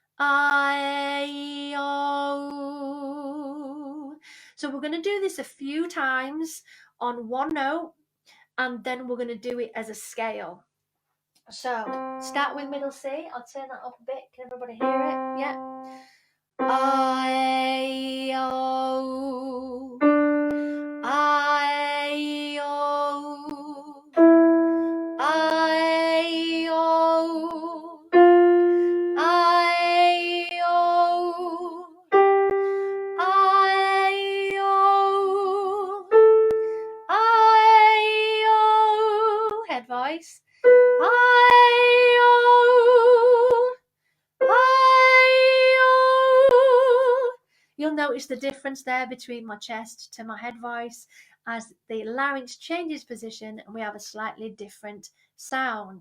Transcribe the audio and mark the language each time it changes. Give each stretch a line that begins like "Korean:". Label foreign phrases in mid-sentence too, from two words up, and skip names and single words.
English: I, O. So we're going to do this a few times on one note, and then we're going to do it as a scale. So, start with middle C. I'll turn that up a bit. Can everybody hear it? Yeah. I, O. I, O. I, O. I, O. I, O. I, O. Head voice. You'll notice notice the difference there between my chest to my head voice as the larynx changes position and we have a slightly different sound.